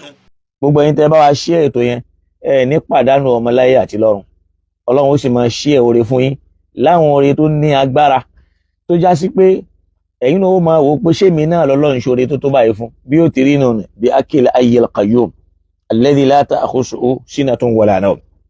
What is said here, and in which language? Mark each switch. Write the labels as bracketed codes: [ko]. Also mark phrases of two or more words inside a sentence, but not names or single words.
[yo] Gbogbo ẹ̀yin tẹ́ bá wa share ètò yẹn ẹ ní pàdánù ọmọláyé àti lọ́run. Ọlọ́run ó sì máa share oore fún yín láwọn oore tó ní agbára tó já sí pé ẹ̀yin náà ó máa wò pé ṣé mi náà lọ́lọ́run ṣoore tó tó báyìí fún bí ó ti rí nù bí [ar] الحي القيوم الذي لا تأخذه سنة ولا نوم.